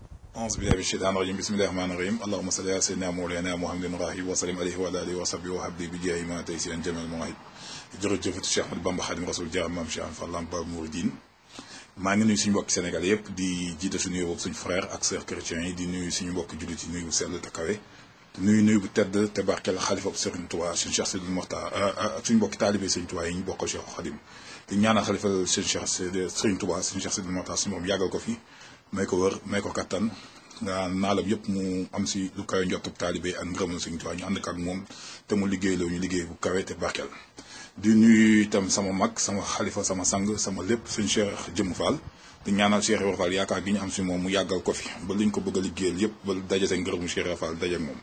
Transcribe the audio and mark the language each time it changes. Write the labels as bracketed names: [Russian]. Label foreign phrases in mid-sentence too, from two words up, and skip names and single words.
[Arabic] أعوذ بالله من الشيطان الرجيم بسم الله الرحمن الرحيم اللهم صل على سيدنا مولانا محمد راهي وسلم عليه وعلى آله وصحبه وحبه بجاه ما تيسير جميع المواهب [Wolof] jërëjëf Cheikh Ahmadou Bamba Khadim Rasoul jaam maam Cheikh Fall Lamp Baabul Mouridine maa ngi nuyu suñu mbokki Sénégal yëpp di jiite suñu yóbbu suñu frère ak [French] sœur chrétiens [Wolof] yi di nuyu suñu mbokki jullit yi nuyu bu sell te kawe nuyu bu tedd te barkeel xalifa Serigne Touba suñu Cheikh Sidil Mokhtar ak suñu mbokki taalibe Serigne Touba yi ñu bokkal Cheikh Khadim di ñaanal xalifa Serigne Touba suñu Cheikh Sidil Mokhtar suñu moom yàggal ko fi may ko wër may ko kattan nga naalam yëpp mu am si lu kawe njottu taalibe ak ngërëmal Serigne Touba ñu ànd ak moom te mu liggéey la ñu liggéey bu kawe te barkeel di nuyu itam sama mag sama xalifa sama sang sama lépp suñu Cheikh Jëmm Fall di ñaanal Cheikh Ibra Fall yaakaar gi ñu am si moom mu yàggal ko fi ba liñ ko bëgg a liggéeyal yëpp ba daje seen ngërëmu Cheikh Ibra Fall daje ak moom.